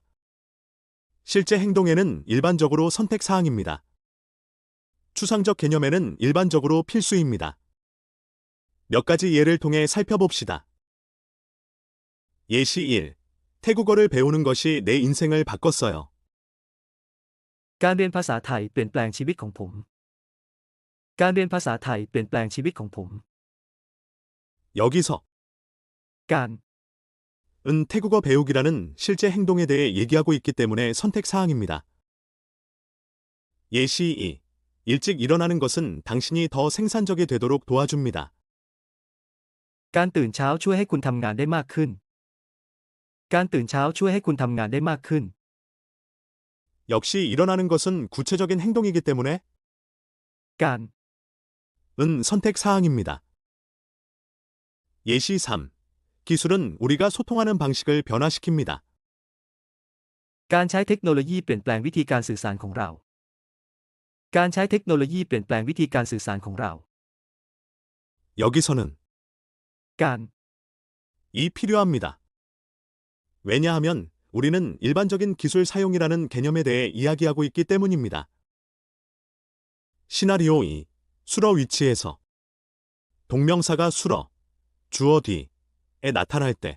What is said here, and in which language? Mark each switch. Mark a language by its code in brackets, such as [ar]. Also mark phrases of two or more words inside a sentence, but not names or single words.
[ko] 실제 행동에는 일반적으로 선택사항입니다. 추상적 개념에는 일반적으로 필수입니다. 몇 가지 예를 통해 살펴봅시다. 예시 1. 태국어를 배우는 것이 내 인생을 바꿨어요. [th] การเรียนภาษาไทยเปลี่ยนแปลงชีวิตของผม การเรียนภาษาไทยเปลี่ยนแปลงชีวิตของผม [ko] 여기서 การ 은 태국어 배우기라는 실제 행동에 대해 얘기하고 있기 때문에 선택사항입니다. 예시 2. 일찍 일어나는 것은 당신이 더 생산적이 되도록 도와줍니다. [th] การตื่นเช้าช่วยให้คุณทำงานได้มากขึ้น การตื่นเช้าช่วยให้คุณทำงานได้มากขึ้น [ko] 역시 일어나는 것은 구체적인 행동이기 때문에 การ 은 선택사항입니다. 예시 3. 기술은 우리가 소통하는 방식을 변화시킵니다. [th] การใช้เทคโนโลยีเปลี่ยนแปลงวิธีการสื่อสารของเรา การใช้เทคโนโลยีเปลี่ยนแปลงวิธีการสื่อสารของเรา [ko] 여기서는 การ 이 필요합니다. 왜냐하면 우리는 일반적인 기술 사용이라는 개념에 대해 이야기하고 있기 때문입니다. 시나리오 2. 수러 위치에서 동명사가 수러, 주어 뒤에 나타날 때